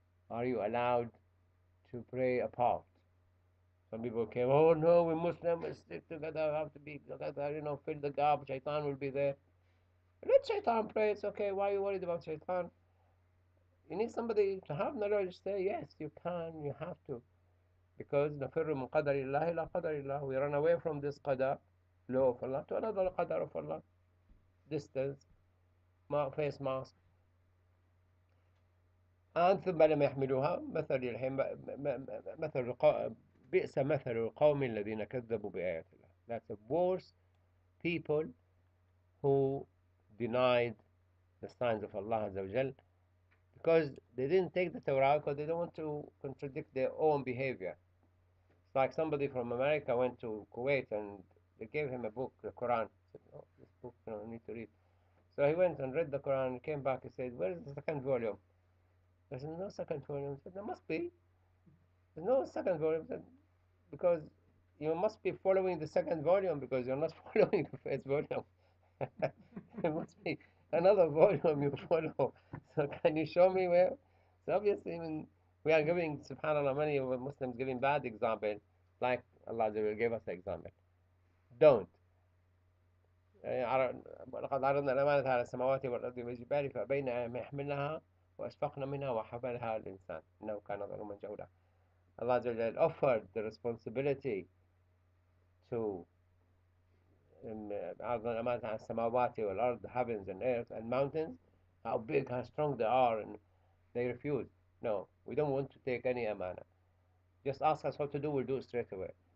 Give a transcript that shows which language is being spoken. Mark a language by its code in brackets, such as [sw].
[en] Are you allowed to pray apart? Some people came, oh no, we Muslims will stick together, have to be together, fill the gap, Shaitan will be there. Let Shaitan pray, it's okay. Why are you worried about Shaitan? You need somebody to have knowledge, say, yes, you can, you have to. [ar] Because نفر من قدر الله إلى قدر الله. [en] We run away from this qadar, law of Allah, to another qadar of Allah. Distance, face mask. [ar] ثم لم يحملوها مثل الحين مثل بئس مثل القوم الذين كذبوا بآيات الله. [en] That's the worst people who denied the signs of Allah Azza wa Jal because they didn't take the Torah because they don't want to contradict their own behavior. It's like somebody from America went to Kuwait and they gave him a book, the Quran. He said, oh, this book, I need to read. So he went and read the Quran and came back and said, where is the second volume? There's no second volume. He said, there must be. There's no second volume. Said, because you must be following the second volume because you're not following the first volume. There must be another volume you follow. So can you show me where? So obviously, when we are giving, subhanAllah, many of the Muslims giving bad example, like Allah gave us an example. Don't. [ar] ولقد عرضنا الأمانة على السماوات والأرض والجبال فأبين أن يحملنها وأشفقن منها وحملها الإنسان إنه كان ظلوما جهولا. [en] Allah offered the responsibility to [ar] عرض الأمانة على السماوات والأرض, [en] heavens and earth and mountains, how big, how strong they are, and they refuse. No, we don't want to take any amana. Just ask us what to do, we'll do it straight away.